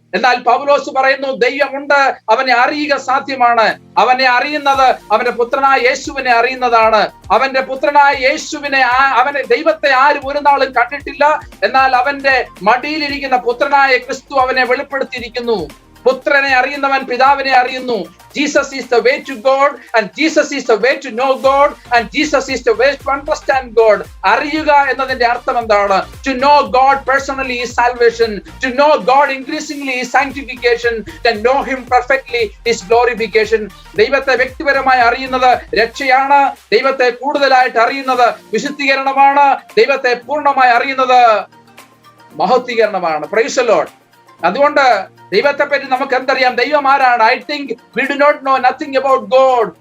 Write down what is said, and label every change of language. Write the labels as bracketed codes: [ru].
[ml] എന്നാൽ പൗലോസ് പറയുന്നു ദൈവമുണ്ട്, അവനെ അറിയുക സാധ്യമാണ്. അവനെ അറിയുന്നത് അവന്റെ പുത്രനായ യേശുവിനെ അറിയുന്നതാണ്. അവന്റെ പുത്രനായ യേശുവിനെ, അവനെ ദൈവത്തെ ആരും ഒരു നാളും കണ്ടിട്ടില്ല. എന്നാൽ അവന്റെ മടിയിലിരിക്കുന്ന പുത്രനായ ക്രിസ്തു അവനെ വെളിപ്പെടുത്തിയിരിക്കുന്നു. പുത്രനെ അറിയുന്നവൻ പിതാവിനെ അറിയുന്നു. [en] Jesus is the way to God, and Jesus is the way to know God, and Jesus is the way to understand God. [ml] അറിയുക എന്നതിന്റെ അർത്ഥം എന്താണ്? [en] To know God personally is salvation. To know God increasingly is sanctification. To know Him perfectly is glorification. [ml] ദൈവത്തെ വ്യക്തിപരമായി അറിയുന്നത് രക്ഷയാണ്. ദൈവത്തെ കൂടുതലായിട്ട് അറിയുന്നത് വിശുദ്ധീകരണമാണ്. ദൈവത്തെ പൂർണ്ണമായി അറിയുന്നത് മഹത്വീകരണമാണ്. Praise the Lord. അതുകൊണ്ട് ദൈവത്തെ പറ്റി നമുക്ക് എന്തറിയാം? ദൈവം ആരാണ്? [en] I think we do not know nothing about God.